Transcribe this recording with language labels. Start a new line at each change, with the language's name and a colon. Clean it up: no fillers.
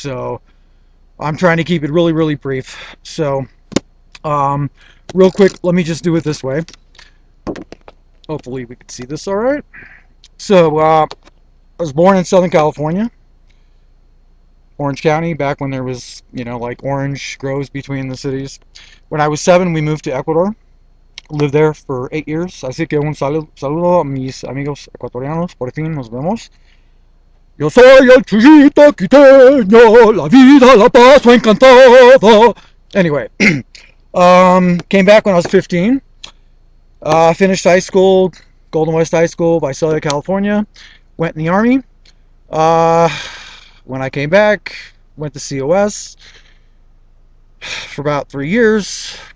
English: So I'm trying to keep it really, really brief. So, real quick, let me just do it this way. Hopefully we can see this all right. So, I was born in Southern California, Orange County, back when there was, like orange groves between the cities. When I was 7, we moved to Ecuador. Lived there for 8 years.
Spanish: Así que un saludo a mis amigos ecuatorianos. Por fin nos vemos. Yo soy el chillito quiteño, la vida la paso encantado.
English: Anyway, came back when I was 15. Finished high school, Golden West High School, Visalia, California. Went in the Army. When I came back, went to COS for about 3 years.